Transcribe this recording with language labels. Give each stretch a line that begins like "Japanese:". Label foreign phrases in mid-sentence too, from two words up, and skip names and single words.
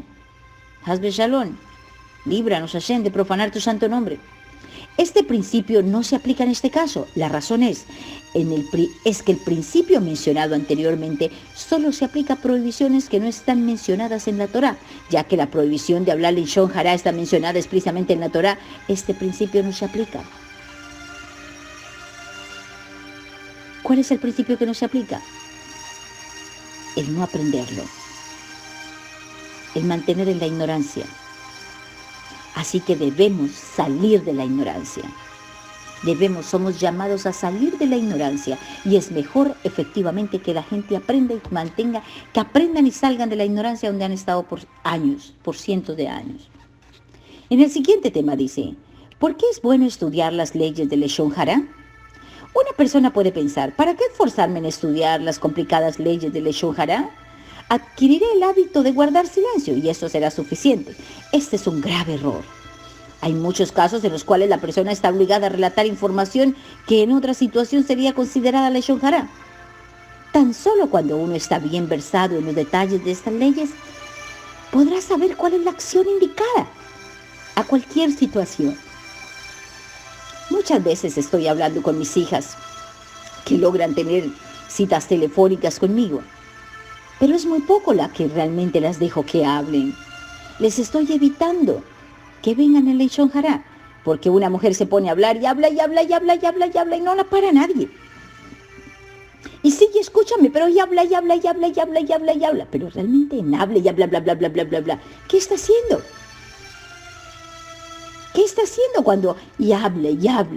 Spanish: Haz Shalom. Líbranos, Hashem, de profanar tu santo nombre. Este principio no se aplica en este caso. La razón es que el principio mencionado anteriormente solo se aplica a prohibiciones que no están mencionadas en la Torah, ya que la prohibición de hablar
Hebrew: לשון הרע
Spanish: está mencionada explícitamente en la Torah. Este principio no se aplica. ¿Cuál es el principio que no se aplica? El no aprenderlo, el mantener en la ignorancia. Así que debemos salir de la ignorancia. Somos llamados a salir de la ignorancia, y es mejor efectivamente que la gente aprenda y mantenga, que aprendan y salgan de la ignorancia donde han estado por años, por cientos de años. En el siguiente tema dice, ¿por qué es bueno estudiar las leyes del
Hebrew: לשון הרע?
Spanish: Una persona puede pensar, ¿para qué esforzarme en estudiar las complicadas leyes del
Hebrew: לשון הרע?
Spanish: Adquiriré el hábito de guardar silencio y eso será suficiente. Este es un grave error. Hay muchos casos en los cuales la persona está obligada a relatar información que en otra situación sería considerada
Hebrew: לשון הרע.
Spanish: Tan solo cuando uno está bien versado en los detalles de estas leyes, podrá saber cuál es la acción indicada a cualquier situación. Muchas veces estoy hablando con mis hijas que logran tener citas telefónicas conmigo, pero es muy poco la que realmente las dejo que hablen. Les estoy evitando que vengan en
Hebrew: לשון הרע,
Spanish: porque una mujer se pone a hablar y habla y habla y habla y habla y habla y no la para nadie. Y sí, escúchame, pero y habla y habla y habla y habla y habla y habla, pero realmente en habla y habla, bla, bla, bla, bla, bla, bla. ¿Qué está haciendo? ¿Qué está haciendo cuando y habla y habla?